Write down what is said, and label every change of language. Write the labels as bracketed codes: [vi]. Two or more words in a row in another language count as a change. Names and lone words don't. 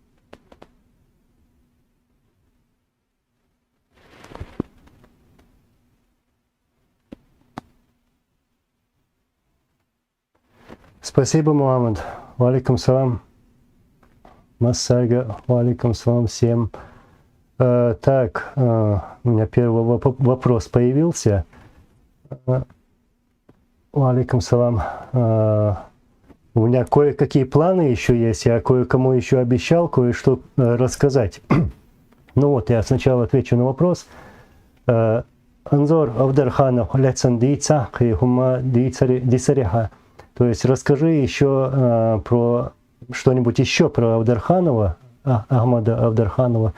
[ru] Спасибо, Мухаммад. [ar] وعليكم السلام. Массага. وعليكم السلام всем. [ru] Так, у меня первый вопрос появился. [ar] وعليكم السلام. [ru] У меня кое-какие планы еще есть. Я кое-кому еще обещал кое-что рассказать. Ну вот, я сначала отвечу на вопрос. [ce] Анзор Авдарханов Лецан Дийца Хихума Дисариха. [ru] То есть расскажи еще про что-нибудь еще про Авдарханова, Ахмада Авдарханова.